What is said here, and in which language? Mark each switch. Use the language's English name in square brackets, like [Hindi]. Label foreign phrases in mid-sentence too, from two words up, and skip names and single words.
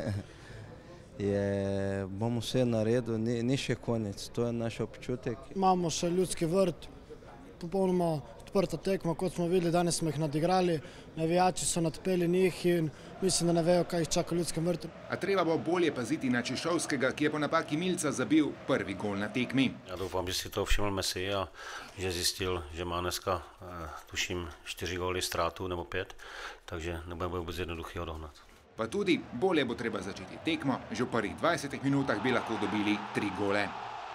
[Slovenian] Bomo vse naredili, ni še konec, to je naš občutek. Imamo še ljudski vrt, popolnoma odprta tekma, kot smo videli, danes smo jih nadigrali, navijači so nadpeli njih in mislim, da ne vejo, kaj jih čaka v ljudskem vrtu. A treba bo bolje paziti na Čišovskega, ki je po napaki Milca zabil prvi gol na tekmi. [Czech] Ja doufám, že si to všiml Messi a že zjistil, že má dneska, tuším, 4 góly ztrátu nebo 5, takže nebude vůbec jednoduchý ho dohnat. [Slovenian] Pa tudi bolje bo treba začeti tekmo, že v prvih 20 minutah bi lahko dobili 3 gole.